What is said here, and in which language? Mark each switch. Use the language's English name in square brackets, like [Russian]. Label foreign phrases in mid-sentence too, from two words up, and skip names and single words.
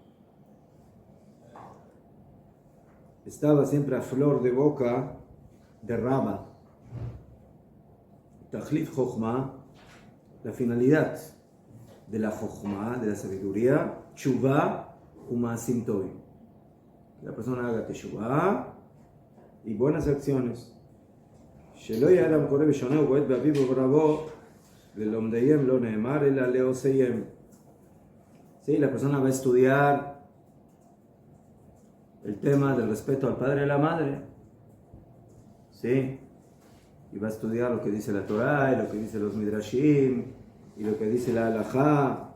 [Spanish] Estaba siempre a flor de boca de Rabba. [Hebrew] תכלית חכמה, [Spanish] la finalidad de la Chochma, de la sabiduría, [Hebrew] תשובה ומעשים טובים. [Spanish] Que la persona haga Teshuvah y buenas acciones. [Hebrew] שלא יהיה אדם קורא בשונה ובועט באביו וברבו ולומדיהם לא נאמר אלא לעושיהם. [Spanish] Sí, la persona va a estudiar el tema del respeto al padre y a la madre. Sí, y va a estudiar lo que dice la Torah y lo que dice los Midrashim y lo que dice la Halajá.